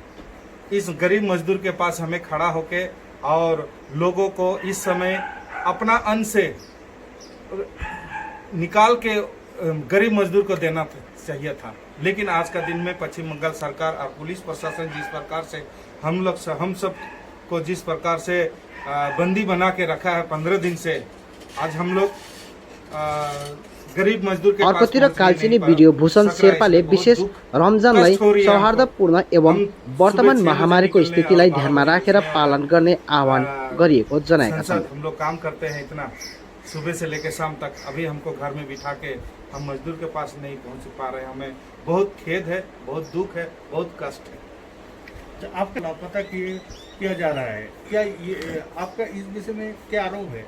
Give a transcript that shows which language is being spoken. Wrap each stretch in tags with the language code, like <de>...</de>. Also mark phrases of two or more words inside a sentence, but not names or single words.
<hi>इस गरीब मजदूर के पास हमें खड़ा होके और लोगों को इस समय अपना अन्न से निकाल के गरीब मजदूर को देना चाहिए था, लेकिन आज का दिन में पश्चिम बंगाल सरकार और पुलिस प्रशासन जिस प्रकार से हम सब को जिस प्रकार से बंदी बना के रखा है 15 दिन से, आज हम लोग गरीब मजदूर के</hi> <ne>अर्कोतिर कालचिनी भिडियो भूषण शेर्पाले विशेष रमजानलाई सौहार्दपूर्ण एवं वर्तमान महामारीको स्थितिलाई ध्यानमा राखेर पालन गर्ने आह्वान गरिएको जनाएका छन्।</ne> <hi>हम लोग काम करते हैं इतना सुबह से लेकर शाम तक, अभी हमको घर में बिठा के हम मजदूर के पास नहीं पहुंच पा रहे हैं। हमें बहुत खेद है, बहुत दुख है, बहुत कष्ट है। आपका लापता किया जा रहा है, क्या ये आपका इस विषय में क्या आरोप है?</hi>